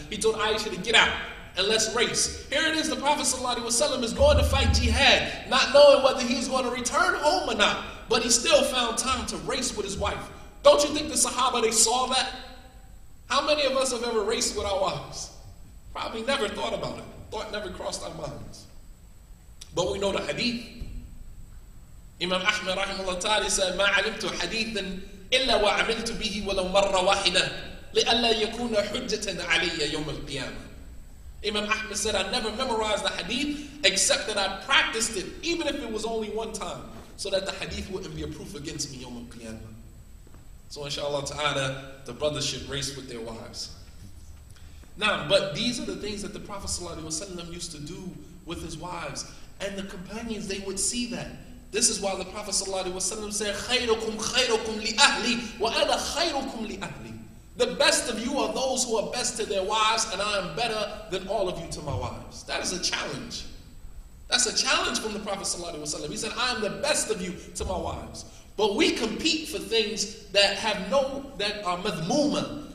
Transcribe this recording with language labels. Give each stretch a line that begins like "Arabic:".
English: He told Aisha to get out and let's race. Here it is, the Prophet ﷺ is going to fight jihad, not knowing whether he's going to return home or not, but he still found time to race with his wife. Don't you think the Sahaba, they saw that? How many of us have ever raced with our wives? Probably never thought about it. Thought never crossed our minds. But we know the hadith. Imam Ahmed rahimahullah ta'ala said,
Arabic: مَا عَلِمْتُ حَدِيثًا إِلَّا وَعَمِلْتُ بِهِ وَلَوْ مَرَّ وَاحِدًا لِأَلَّا يَكُونَ حُجَّةً عَلَيَّ يَوْمَ الْقِيَامَةِ.
English: Imam Ahmed said, I never memorized the hadith except that I practiced it, even if it was only one time, so that the hadith wouldn't be a proof against me Yawm al-Qiyamah. So inshallah ta'ala, the brothers should race with their wives. Now, but these are the things that the Prophet ﷺ used to do with his wives. And the companions, they would see that. This is why the Prophet ﷺ said,
Arabic: خَيْرُكُمْ خَيْرُكُمْ لِأَهْلِي وَأَنَا خَيْرُكُمْ لِأَهْلِي.
English: The best of you are those who are best to their wives, and I am better than all of you to my wives. That is a challenge. That's a challenge from the Prophet ﷺ. He said, I am the best of you to my wives. But we compete for things that are madhmuma.